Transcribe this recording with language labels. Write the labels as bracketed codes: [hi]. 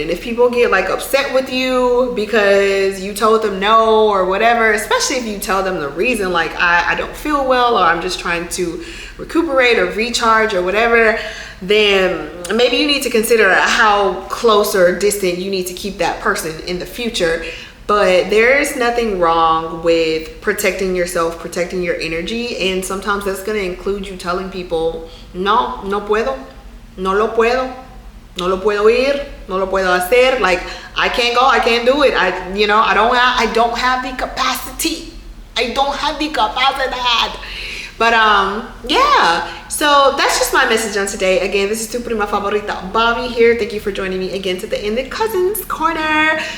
[en] And if people get like upset with you because you told them no or whatever, especially if you tell them the reason, like I don't feel well, or I'm just trying to recuperate or recharge or whatever, then maybe you need to consider how close or distant you need to keep that person in the future. But there's nothing wrong with protecting yourself, protecting your energy. And sometimes that's going to include you telling people, [es] no, no puedo, no lo puedo, no lo puedo ir, no lo puedo hacer. [en] Like, I can't go, I can't do it. I don't have the capacity. I don't have the capacity. But yeah, so that's just my message on today. Again, this is [es] tu prima favorita, [en] Bobby here. Thank you for joining me again today in the Cousins Corner.